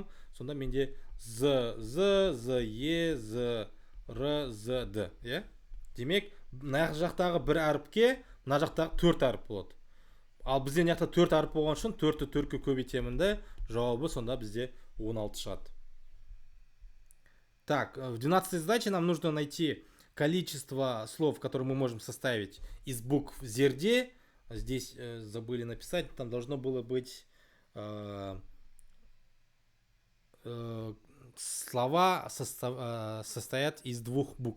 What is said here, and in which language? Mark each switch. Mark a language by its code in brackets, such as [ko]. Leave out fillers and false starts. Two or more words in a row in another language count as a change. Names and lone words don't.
[kk] Сонда менде З, З, Е, З, Р, З, Д. Демек, мына жақтағы бір әріпке, мына жақтағы 4 әріп болады. Ал бізде мына жақта 4 әріп болған үшін 4-ті 4-ке көбейтемін де, жауабы сонда бізде 16 шығады. [ru] Так, в 12-й задаче нам нужно найти количество слов, которые мы можем составить из букв зерде. Здесь забыли написать, там должно было быть слова состоят из двух букв.